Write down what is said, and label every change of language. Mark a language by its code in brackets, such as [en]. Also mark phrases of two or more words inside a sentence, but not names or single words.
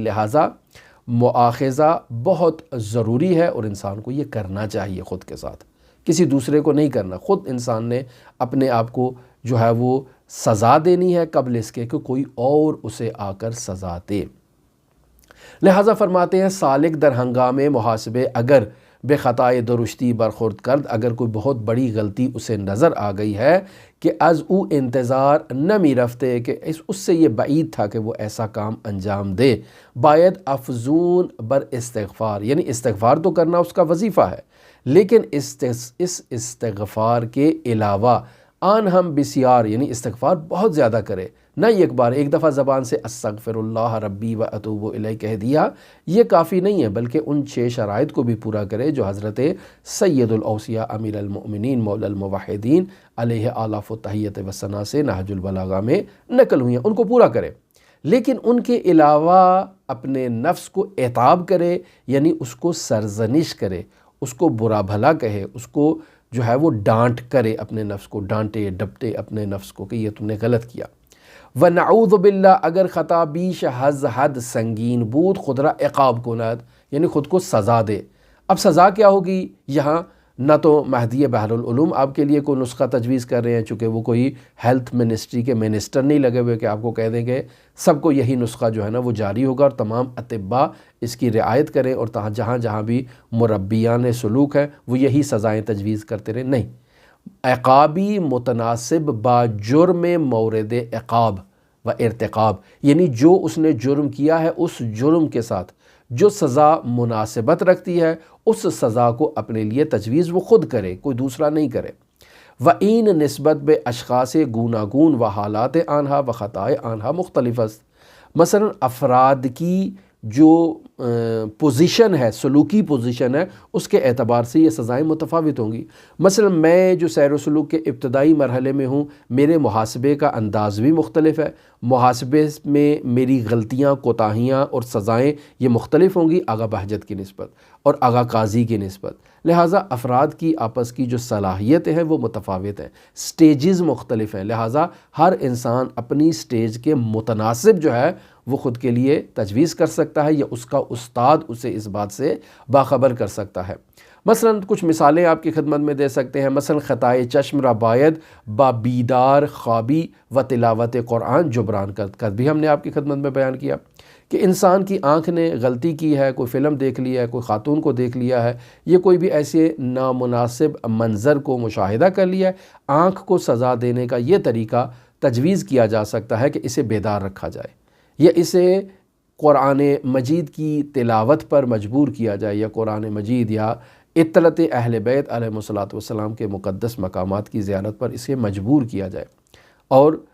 [ur] لہٰذا مواخذہ بہت ضروری ہے اور انسان کو یہ کرنا چاہیے خود کے ساتھ، کسی دوسرے کو نہیں کرنا۔ خود انسان نے اپنے آپ کو جو ہے وہ سزا دینی ہے قبل اس کے کہ کوئی اور اسے آ کر سزا دے۔ لہٰذا فرماتے ہیں [fa] سالک در ہنگام محاسبے اگر بے خطائے درشتی برخورد کرد، [ur] اگر کوئی بہت بڑی غلطی اسے نظر آ گئی ہے [fa] کہ از او انتظار نمی رفتے، [ur] کہ اس سے یہ بعید تھا کہ وہ ایسا کام انجام دے، [fa] باید افزون بر استغفار، [ur] یعنی استغفار تو کرنا اس کا وظیفہ ہے، لیکن اس استغفار کے علاوہ [fa] آن ہم بسیار، [ur] یعنی استغفار بہت زیادہ کرے، نہ ایک بار ایک دفعہ زبان سے [ar] استغفر اللہ ربی و اتوب الیہ [ur] کہہ دیا یہ کافی نہیں ہے، بلکہ ان 6 شرائط کو بھی پورا کرے جو حضرت سید الاوصیاء امیر المؤمنین مولا الموحدین [ar] علیہ آلاف التحیت و ثنا [ur] سے نہج البلاغہ میں نقل ہوئی ہیں، ان کو پورا کرے۔ لیکن ان کے علاوہ اپنے نفس کو عتاب کرے، یعنی اس کو سرزنش کرے، اس کو برا بھلا کہے، اس کو جو ہے وہ ڈانٹ کرے، اپنے نفس کو ڈانٹے ڈپٹے اپنے نفس کو کہ یہ تم نے غلط کیا۔ [ar] وَنَعُوذُ بِاللَّهِ [fa] اگر خطا بیش حد سنگین بود خود را عقاب کند، [ur] یعنی خود کو سزا دے۔ اب سزا کیا ہوگی؟ یہاں نہ تو مہدی بحر العلوم آپ کے لیے کوئی نسخہ تجویز کر رہے ہیں، چونکہ وہ کوئی [en] health ministry [ur] کے منسٹر نہیں لگے ہوئے کہ آپ کو کہہ دیں گے سب کو یہی نسخہ جو ہے نا وہ جاری ہوگا اور تمام اطباء اس کی رعایت کریں اور جہاں جہاں بھی مربیان سلوک ہیں وہ یہی سزائیں تجویز کرتے رہیں، نہیں۔ [fa] عقابی متناسب با جرم مورد عقاب و ارتقاب، [ur] یعنی جو اس نے جرم کیا ہے اس جرم کے ساتھ جو سزا مناسبت رکھتی ہے اس سزا کو اپنے لیے تجویز وہ خود کرے، کوئی دوسرا نہیں کرے۔ [fa] وَإِن نسبت بے اشخاص گوناگون و حالات آنہا و خطائے آنہا مختلف است، [ur] مثلا افراد کی جو پوزیشن ہے، سلوکی پوزیشن ہے، اس کے اعتبار سے یہ سزائیں متفاوت ہوں گی۔ مثلا میں جو سیر و سلوک کے ابتدائی مرحلے میں ہوں، میرے محاسبے کا انداز بھی مختلف ہے، محاسبے میں میری غلطیاں، کوتاہیاں اور سزائیں یہ مختلف ہوں گی آغا بہجت کی نسبت اور آغا قاضی کی نسبت۔ لہٰذا افراد کی آپس کی جو صلاحیتیں ہیں وہ متفاوت ہیں، سٹیجز مختلف ہیں، لہٰذا ہر انسان اپنی سٹیج کے متناسب جو ہے وہ خود کے لیے تجویز کر سکتا ہے یا اس کا استاد اسے اس بات سے باخبر کر سکتا ہے۔ مثلا کچھ مثالیں آپ کی خدمت میں دے سکتے ہیں، [fa] مثلا خطائے چشم را باید با بیدار خوابی و تلاوت قرآن جبران [ur] کر بھی ہم نے آپ کی خدمت میں بیان کیا کہ انسان کی آنکھ نے غلطی کی ہے، کوئی فلم دیکھ لیا ہے، کوئی خاتون کو دیکھ لیا ہے، یہ کوئی بھی ایسے نامناسب منظر کو مشاہدہ کر لیا ہے، آنکھ کو سزا دینے کا یہ طریقہ تجویز کیا جا سکتا ہے کہ اسے بیدار رکھا جائے یا اسے قرآن مجید کی تلاوت پر مجبور کیا جائے یا قرآن مجید یا اطلت اہل بیت [ar] علیہ الصلوۃ والسلام [ur] کے مقدس مقامات کی زیارت پر اسے مجبور کیا جائے، اور